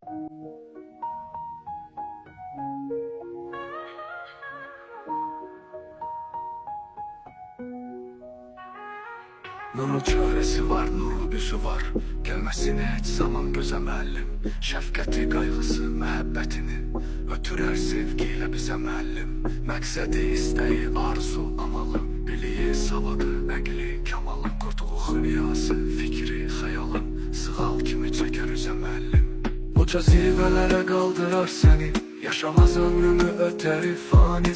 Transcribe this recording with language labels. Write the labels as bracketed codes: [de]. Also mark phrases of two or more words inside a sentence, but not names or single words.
[tr] Nurun çaresi var, nuru yüzü var. Gelmesini hiç zaman [az] gözəməllim. Şəfqəti, qayğısı, məhəbbətini ötürər [tr] sevgiyle bize [az] müəllim. Məqsədi, istəyi, arzu, amalım. Biliyi, savadı, nəqli, kamalım. Qurduğu xülyası, fikri, xəyalım. Sığal kimi çəkər üzə müəllim. Uca zirvələrə qaldırar səni. Yaşamaz ömrümü ötəri fani.